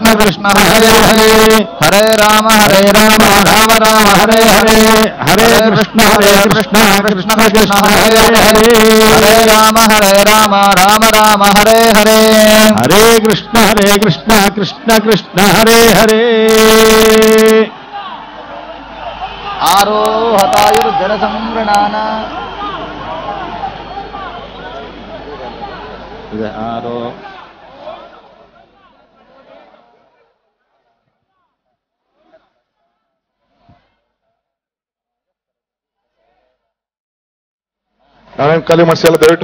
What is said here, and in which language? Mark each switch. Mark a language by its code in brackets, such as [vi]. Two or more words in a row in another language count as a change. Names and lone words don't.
[sa] कृष्ण हरे हरे हरे राम राम राम हरे हरे हरे कृष्ण कृष्ण कृष्ण हरे हरे हरे राम राम राम हरे हरे हरे कृष्ण कृष्ण कृष्ण हरे हरे आरोहतायुर्जन संवृणान आरो [kn] ನಾರಾಯಣ್ ಖಾಲಿ ಮಾಡಿಸಿ ಎಲ್ಲ ದಯವಿಟ್ಟು.